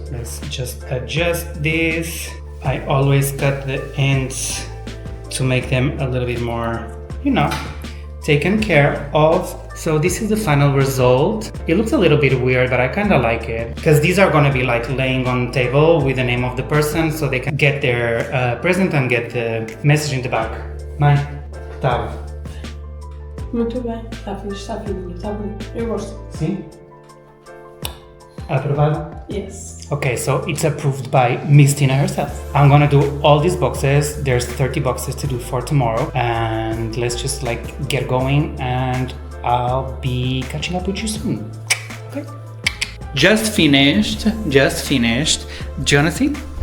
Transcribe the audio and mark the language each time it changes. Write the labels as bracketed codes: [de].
[en] Let's just adjust this. I always cut the ends to make them a little bit more, taken care of. So this is the final result. It looks a little bit weird, but I kind of like it, because these are going to be like laying on the table with the name of the person, so they can get their present and get the message in the back. [pt] Mãe, tá. Muito bem, está fixe, está fininho, está bonito. Eu gosto. Sim? Aprovado? [en] Yes. Okay, so it's approved by Miss Tina herself. I'm gonna do all these boxes. There's 30 boxes to do for tomorrow, and let's just get going, and I'll be catching up with you soon. Okay. Just finished. Do you wanna see?